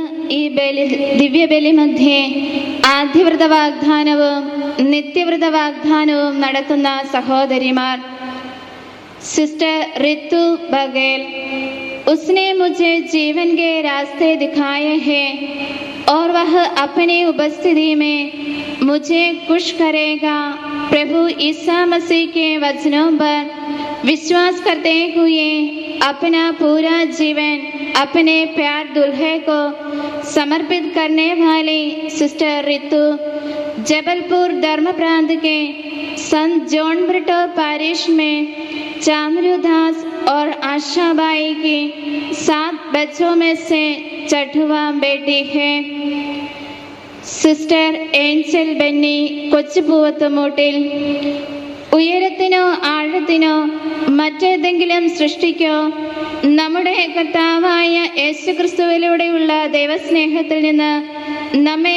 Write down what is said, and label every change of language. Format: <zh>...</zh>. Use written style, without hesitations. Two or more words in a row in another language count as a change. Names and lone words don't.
<ml>ഈ ദിവ്യബലി മധ്യേ ആദ്യവ്രത വാഗ്ദാനവും നിത്യവ്രത വാഗ്ദാനവും നടത്തുന്ന സഹോദരിമാർ.</ml> <hi>സിസ്റ്റർ ऋतु बघेल, उसने मुझे जीवन के रास्ते दिखाए हैं और वह अपनी उपस्थिति में मुझे खुश करेगा. प्रभु ईसा मसीह के वचनों पर विश्वास करते हुए अपना पूरा जीवन अपने प्यार दुल्हे को समर्पित करने वाली सिस्टर ऋतु जबलपुर धर्म प्रांत के संत जॉन ब्रिटो पैरिश में चामरूदास और आशाबाई की 7 बच्चों में से 6वां बेटी है.</hi> <ml>സിസ്റ്റർ ഏഞ്ചൽ ബെന്നി, കൊച്ചുപൂവത്തുമൂട്ടിൽ. ഉയരത്തിനോ ആഴത്തിനോ മറ്റേതെങ്കിലും സൃഷ്ടിക്കോ നമ്മുടെ കർത്താവായ യേശുക്രിസ്തുവിലൂടെയുള്ള ദൈവസ്നേഹത്തിൽ നിന്ന് നമ്മെ</ml>